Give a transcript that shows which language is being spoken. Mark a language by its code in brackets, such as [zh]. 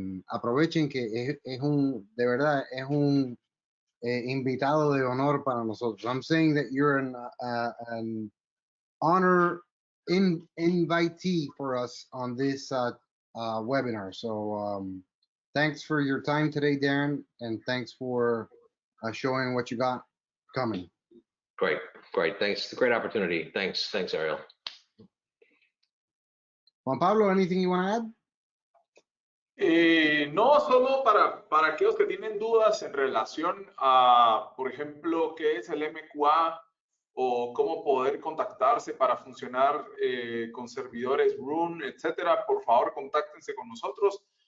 [es] Aprovechen que de verdad es un invitado de honor para nosotros. [en] I'm saying that you're an honor invitee for us on this webinar. So thanks for your time today, Darren, and thanks for showing what you got coming. Great. Thanks. It's a great opportunity. Thanks, Ariel. Juan Pablo, anything you want to add? [es] No, solo para aquellos que tienen dudas en relación a, por ejemplo, qué es el MKII o cómo poder contactarse para funcionar con servidores Room, etcétera, por favor, contáctense con nosotros.